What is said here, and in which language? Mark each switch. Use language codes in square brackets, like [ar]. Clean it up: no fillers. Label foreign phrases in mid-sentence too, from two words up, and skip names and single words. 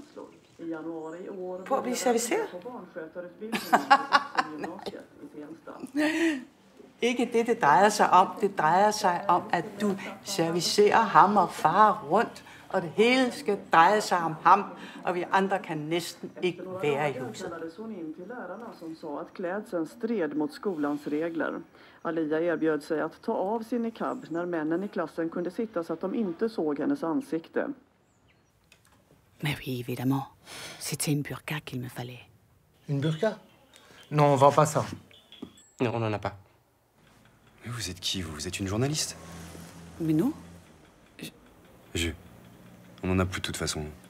[da] På at blive serviceret? Ikke det, det drejer sig om. Det drejer sig om, at du servicerer ham og far rundt. Og det hele skal dreje sig om ham, og vi andre kan næsten ikke være i huset. [sv] Hon in till lärarna som sa att klädseln stred mot skolans regler. Alia erbjöd sig att ta av sin niqab när männen i klassen kunde sitta så att de inte såg hennes ansikte. [fr] Mais oui, évidemment. C'était une burqa qu'il me fallait. Une burqa? Non, on vend pas ça. Non, on n'en a pas. Mais vous êtes qui, vous? Vous êtes une journaliste? Mais non. On n'en a plus de toute façon.